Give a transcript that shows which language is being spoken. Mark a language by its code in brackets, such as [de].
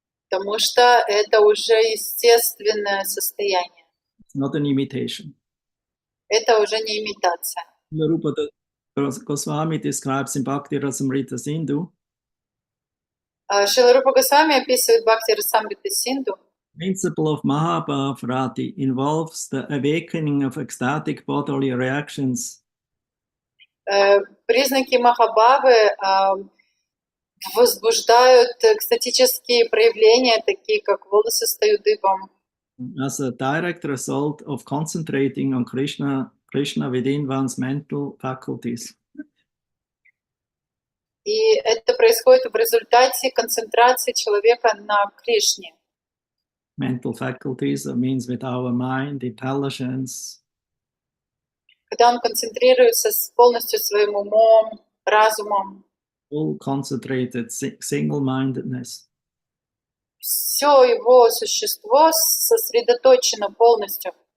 [ru] Потому что это уже естественное состояние. [en] It's not an imitation. [ru] Это уже не имитация. [en] Rupa Goswami describes in Bhakti Rasamrita Sindhu. [ru] Шрила Рупа Госвами описывает Бхакти Расамрита Синду. [en] Principle of Mahabhavarati involves the awakening of ecstatic bodily reactions. [ru] Признаки Махабхавы возбуждают экстатические проявления, такие как волосы встают дыбом. [en] As a direct result of concentrating on Krishna within one's mental faculties. [ru] И это происходит в результате концентрации человека на Кришне. [en] Mental faculties, that means with our mind, intelligence. [ru] Когда он концентрируется полностью своим умом, разумом. [en] Full concentrated single-mindedness. [ru] Все его существо сосредоточено полностью.